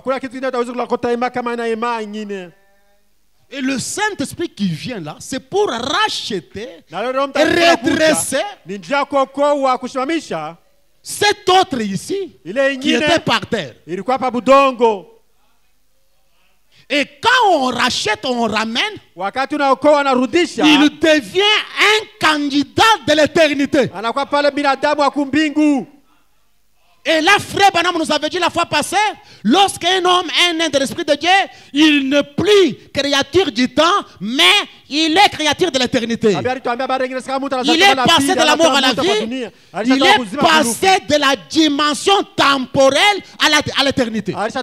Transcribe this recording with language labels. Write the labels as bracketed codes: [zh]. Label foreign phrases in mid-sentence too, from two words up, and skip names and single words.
[fr] Et le Saint-Esprit qui vient là, c'est pour racheter et redresser cet autre ici qui était par terre. Et quand on rachète, on ramène, [sw] wakati unaokoa narudisha, [fr] il devient un candidat de l'éternité. [sw] Anakuwa pale binadamu wa kumbingu. [fr] Et là, frère Branham nous avait dit la fois passée, lorsqu'un homme est né de l'Esprit de Dieu, il n'est plus créature du temps, mais il est créature de l'éternité. Il est passé de la mort à la vie, il est passé de la dimension temporelle à l'éternité.